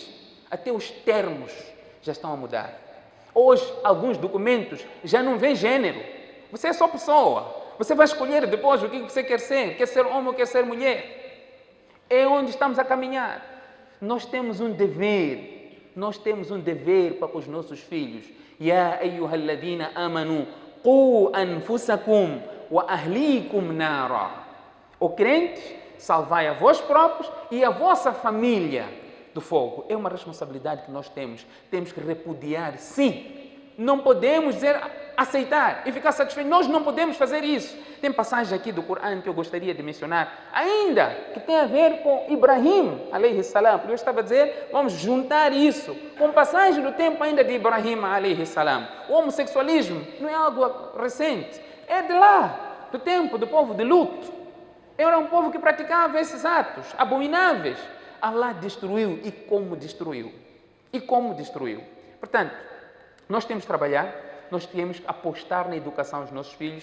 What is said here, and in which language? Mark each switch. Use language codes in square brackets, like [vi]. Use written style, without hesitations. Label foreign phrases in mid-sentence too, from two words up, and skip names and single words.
[pt] Até os termos já estão a mudar. Hoje, alguns documentos já não vê gênero. Você é só pessoa. Você vai escolher depois o que você quer ser. Quer ser homem ou quer ser mulher. É onde estamos a caminhar. Nós temos um dever. Nós temos um dever para com os nossos filhos. [ar] يا أيها الذين آمنوا قوا أنفسكم وأهليكم نارا. [pt] O crente, salvai a vós próprios e a vossa família do fogo. É uma responsabilidade que nós temos. Temos que repudiar, sim. Não podemos aceitar e ficar satisfeitos. Nós não podemos fazer isso. Tem passagem aqui do Corão que eu gostaria de mencionar, ainda que tem a ver com Ibrahim, [ar] عليه السلام. [pt] Eu estava a dizer, vamos juntar isso com passagem do tempo ainda de Ibrahim, [ar] عليه السلام. [pt] O homossexualismo não é algo recente. É de lá, do tempo do povo de Lut. Era um povo que praticava esses atos abomináveis. Allah destruiu. E como destruiu? Portanto, nós temos que trabalhar, nós temos que apostar na educação dos nossos filhos.